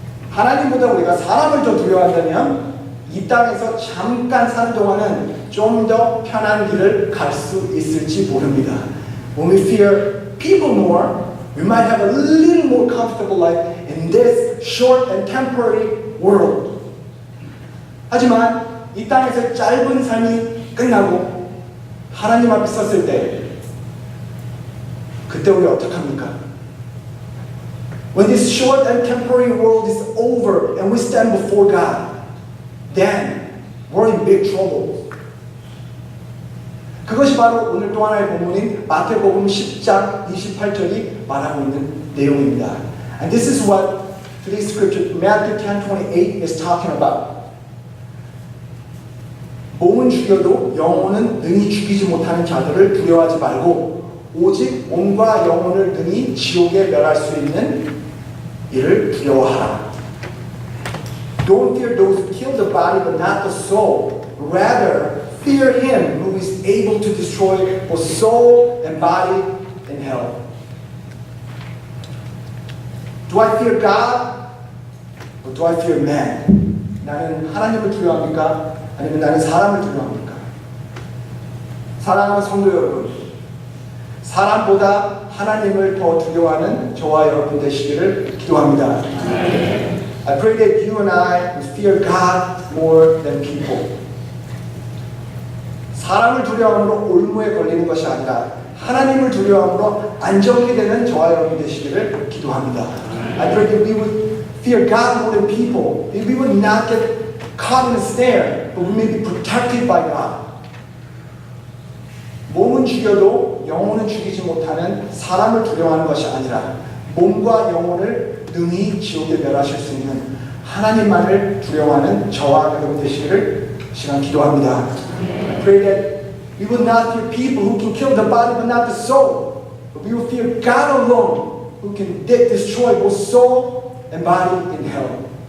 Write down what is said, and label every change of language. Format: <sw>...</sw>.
<ko>하나님보다 우리가 사람을 더 두려워한다면 이 땅에서 잠깐 사는 동안은 좀 더 편한 길을 갈 수 있을지 모릅니다.</ko> <en>When we fear people more, we might have a little more comfortable life in this short and temporary world.</en> <ko>하지만 이 땅에서 짧은 삶이 끝나고 하나님 앞에 섰을 때 그때 우리 어떡합니까?</ko> <en>When this short and temporary world is over and we stand before God, then we're in big trouble.</en> <ko>그것이 바로 오늘 또 하나의 본문인 마태복음 10장 28절이 말하고 있는 내용입니다.</ko> <en>And this is what today's scripture, Matthew 10:28 is talking about.</en> <ko>몸은 죽여도 영혼은 능히 죽이지 못하는 자들을 두려워하지 말고 오직 몸과 영혼을 능히 지옥에 멸할 수 있는 이를 두려워하라.</ko> <en>Don't fear those who kill the body but not the soul. Rather, fear him who is able to destroy both soul and body in hell. Do I fear God? Or do I fear man?</en> <ko>나는 하나님을 두려워합니까? 아니면 나는 사람을 두려워합니까? 사랑하는 성도 여러분, 사람보다 하나님을 더 두려워하는 저와 여러분 되시기를 기도합니다.</ko> <en>I pray that you and I will fear God more than people.</en> <ko>사람을 두려워함으로 올무에 걸리는 것이 아니라 하나님을 두려워함으로 안정이 되는 저와 여러분 되시기를 기도합니다.</ko> <en>I pray that we would fear God more than people. That we would not get caught in a snare, but we may be protected by God.</en> <ko>몸은 죽여도 영혼은 죽이지 못하는 사람을 두려워하는 것이 아니라 몸과 영혼을 능히 지옥에 멸하실 수 있는 하나님만을 두려워하는 저와 여러분 되시기를 시간 기도합니다.</ko> <en>I pray that we will not fear people who can kill the body but not the soul, but we will fear God alone who can destroy both soul and body in hell.</en>